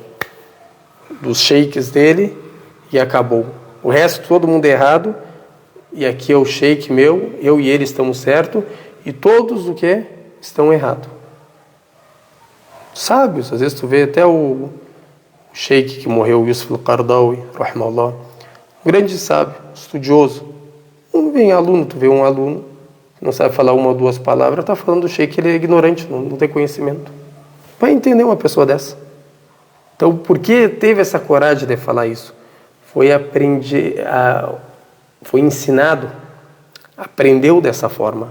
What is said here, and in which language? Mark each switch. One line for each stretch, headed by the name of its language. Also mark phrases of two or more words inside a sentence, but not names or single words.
Portuguese: Dos sheiks dele e acabou. O resto todo mundo é errado. E aqui é o sheik meu, eu e ele estamos certos. E todos o que estão errados. Sábios, às vezes tu vê até o sheik que morreu, Yusuf al-Qaradawi, rahimahullah. Um grande sábio, estudioso. Não vem aluno, tu vê um aluno que não sabe falar 1 ou 2 palavras, está falando do sheik, ele é ignorante, não tem conhecimento. Vai entender uma pessoa dessa. Então, por que teve essa coragem de falar isso? Foi ensinado, aprendeu dessa forma.